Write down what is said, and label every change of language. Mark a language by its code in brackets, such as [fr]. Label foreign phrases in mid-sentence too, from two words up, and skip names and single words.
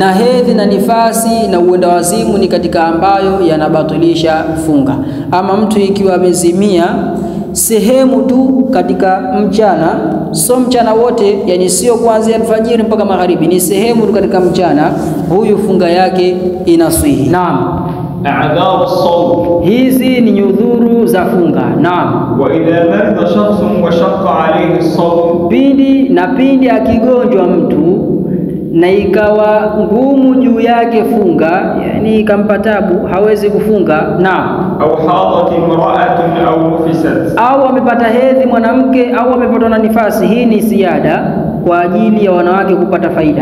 [sw] na hedhi na nifasi na uenda wazimu ni katika ambayo yanabatilisha funga. Ama mtu ikiwa amezimia sehemu tu katika mchana, sio mchana wote, yani sio kuanzia alfajiri mpaka magharibi, ni sehemu tu katika mchana, huyu funga yake inaswihi. Naam. [ar] أعذار الصوم. [sw] Hizi ni nyudhuru za funga. Naam. [ar] وإذا مرض شخص وشق عليه الصوم. [sw] Pindi akigonjwa mtu na ikawa ngumu juu yake funga, yani ikampa tabu, hawezi kufunga. Naam. [ar] أو حاضت امرأة أو نفست, [sw] au amepata hedhi mwanamke au amepatwa na nifasi. Hii ni ziada kwa ajili ya wanawake kupata faida.